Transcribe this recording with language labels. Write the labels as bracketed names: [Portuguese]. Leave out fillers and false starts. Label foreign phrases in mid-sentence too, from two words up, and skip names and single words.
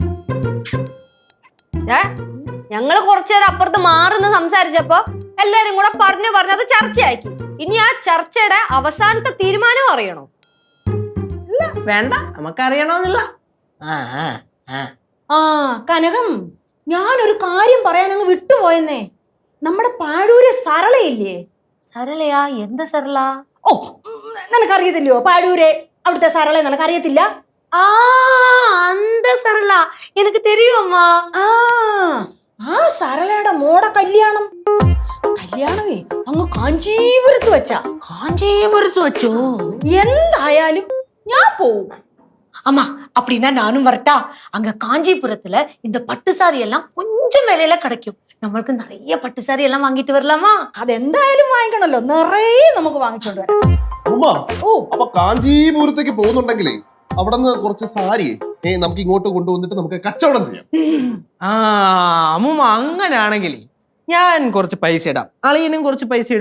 [Malayalam] ഞങ്ങള് കുറച്ചേരം അപ്പുറത്ത് മാറുന്ന സംസാരിച്ചപ്പോ എല്ലാരും കൂടെ പറഞ്ഞത് ചർച്ചയാക്കി. ഇനി ആ ചർച്ചയുടെ അവസാനത്തെ തീരുമാനം അറിയണോ? വേണ്ട, നമുക്കറിയണമെന്നില്ല. ആ കനകം, ഞാനൊരു കാര്യം പറയാൻ അങ്ങ് വിട്ടുപോയെന്നേ. നമ്മുടെ പാഴൂര് സരളയില്ലേ? [Tamil] சரளையா? எந்த சரளா? [Malayalam] ഓ, നിനക്കറിയത്തില്ലയോ പാഴൂരെ? അവിടുത്തെ സരള നിനക്കറിയത്തില്ല? [Tamil] ஆ, அந்த சரளா எனக்கு தெரியும் அம்மா. [Malayalam] ആ സരളയുടെ മോടെ കല്യാണമേ അങ്ങ് കാഞ്ചീപുരത്ത് വെച്ചാ. കാഞ്ചീപുരത്ത് വെച്ചോ? എന്തായാലും ഞാൻ പോവും. [Tamil] அம்மா அப்படின்னா நானும் வரட்டா? அங்க காஞ்சிபுரத்துல இந்த பட்டு சாரி எல்லாம் கொஞ்சம் விலையில கிடைக்கும், நம்மளுக்கு நிறைய பட்டு சாரி எல்லாம் வாங்கிட்டு வரலாமா? [Malayalam] അതെന്തായാലും വാങ്ങിക്കണല്ലോ, നിറയെ നമുക്ക് വാങ്ങിച്ചോണ്ട് വരാം. ഉമ്മ, അപ്പൊ കാഞ്ചീപുരത്തേക്ക് പോകുന്നുണ്ടെങ്കിലേ അവിടെ നിന്ന് കുറച്ച് സാരി നമുക്ക് ഇങ്ങോട്ട് കൊണ്ടുവന്നിട്ട് നമുക്ക് കച്ചവടം ചെയ്യാം. ആ അമ്മൂമ്മ, അങ്ങനെയാണെങ്കിൽ ഞാൻ കുറച്ച് പൈസ ഇടാം, അളിയനും കുറച്ച് പൈസ ഇടും.